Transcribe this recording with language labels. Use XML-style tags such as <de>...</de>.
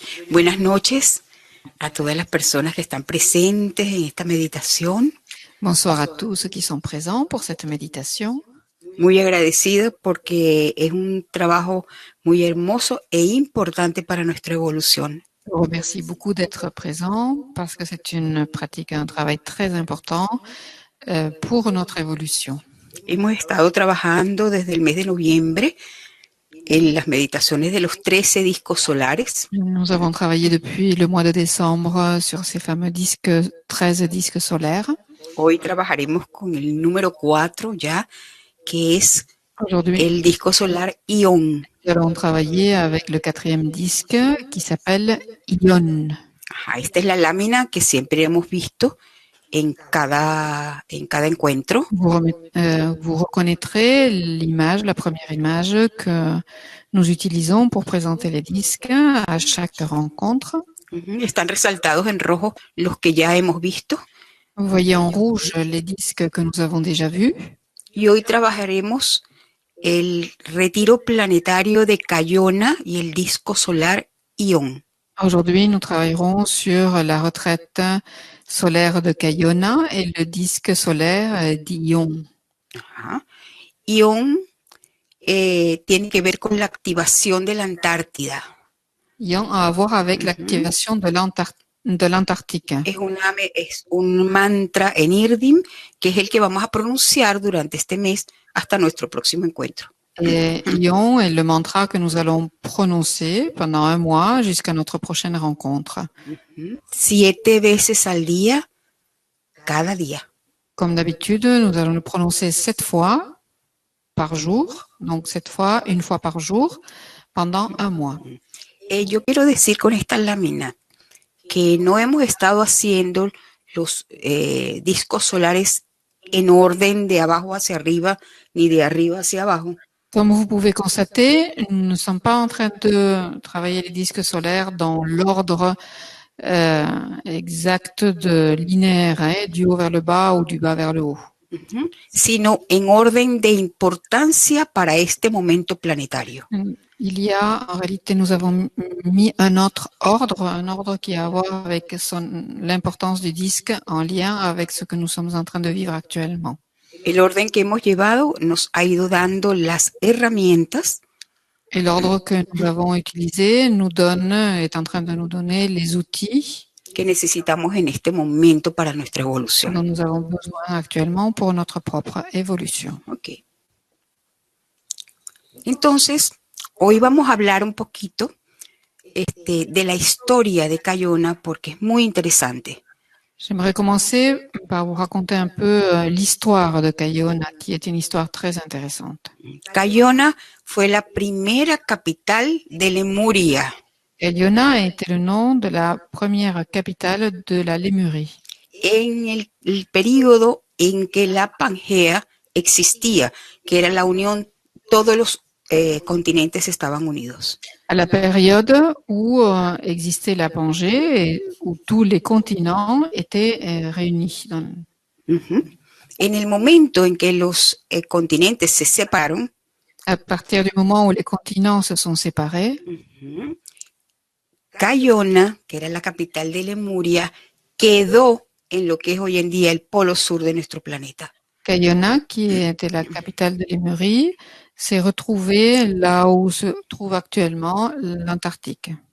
<es>Buenas noches a todas las personas que están presentes en esta meditación.</es> <fr>Bonsoir à tous ceux qui sont présents pour cette méditation.</fr> <es>Muy agradecida porque es un trabajo muy hermoso e importante para nuestra evolución.</es> <fr>Je vous remercie beaucoup d'être présents parce que c'est une pratique, un travail très important pour notre évolution.</fr> <es>Hemos estado trabajando desde el mes de noviembre en las meditaciones de los 13 discos solares.</es> <fr>Nous avons travaillé depuis le mois de décembre sur ces fameux 13 disques solaires.</fr> <es>Hoy trabajaremos con el número 4 ya, que es</es> <fr>Aujourd'hui,</fr> <es>el disco solar Ion.</es> <fr>nous allons travailler avec le 4e disque qui s'appelle Ion.</fr> <es>Esta es la lámina que siempre hemos visto en cada encuentro.</es> <fr>Vous reconnaîtrez l'image, la première image que nous utilisons pour présenter les disques à chaque rencontre.</fr> <es>Están resaltados en rojo los que ya hemos visto.</es> <fr>Vous voyez en rouge les disques que nous avons déjà vus.</fr> <es>Y hoy trabajaremos el retiro planetario de Cayona y el disco solar Ion.</es> <fr>Aujourd'hui, nous travaillerons sur la retraite solaire de Cayona et le disque solaire d'Ion.</fr> <es>Ion tiene que ver con la activación de la Antártida.</es> <fr>Ion a à voir avec l'activation de l'Antarctique.</fr> <es>Es un mantra en Irdim que es el que vamos a pronunciar durante este mes hasta nuestro próximo encuentro.</es> <fr>Et Ion est le mantra que nous allons prononcer pendant un mois jusqu'à notre prochaine rencontre.</fr> <es>7 veces al día, cada día.</es> <fr>Comme d'habitude, nous allons le prononcer 7 fois par jour, donc 7 fois, une fois par jour, pendant un mois.</fr> <es>Yo quiero decir con esta lámina que no hemos estado haciendo los discos solares en orden de abajo hacia arriba ni de arriba hacia abajo.</es> <fr>Comme vous pouvez constater, nous ne sommes pas en train de travailler les disques solaires dans l'ordre exact de linéaire, du haut vers le bas ou du bas vers le haut.</fr> <es>Sino en orden de importancia para este momento planetario.</es> <fr>Il y a, en réalité, nous avons mis un autre ordre, un ordre qui a à voir avec l'importance du disque en lien avec ce que nous sommes en train de vivre actuellement.</fr> <es>El orden que hemos llevado nos ha ido dando las herramientas.</es> <fr>Et l'ordre que nous avons utilisé est en train de nous donner les outils</fr> <es>que necesitamos en este momento para nuestra evolución.</es> <fr>Dont nous avons besoin actuellement pour notre propre évolution. Okay.</fr> <es>Entonces, hoy vamos a hablar un poquito de la historia de Cayona porque es muy interesante.</es> <fr>J'aimerais commencer par vous raconter un peu l'histoire de Cayona, qui est une histoire très intéressante.</fr> <es>Cayona fue la primera capital de Lemuria.</es> <fr>Cayona était le nom de la première capitale de la Lémurie.</fr> <es>En el periodo en que la Pangea existía, que era la unión, todos los continentes estaban unidos.</es> <fr>À la période où existait la Pangée et où tous les continents étaient réunis.</fr> <es>En el momento en que los continentes se separaron,</es> <fr>à partir du moment où les continents se sont séparés,</fr> <es>Cayona, que era la capital de Lemuria, quedó en lo que es hoy en día el polo sur de nuestro planeta.</es> <fr>Cayona, qui était la capitale de Lémurie, s'est retrouvée là où se trouve actuellement l'Antarctique.</fr>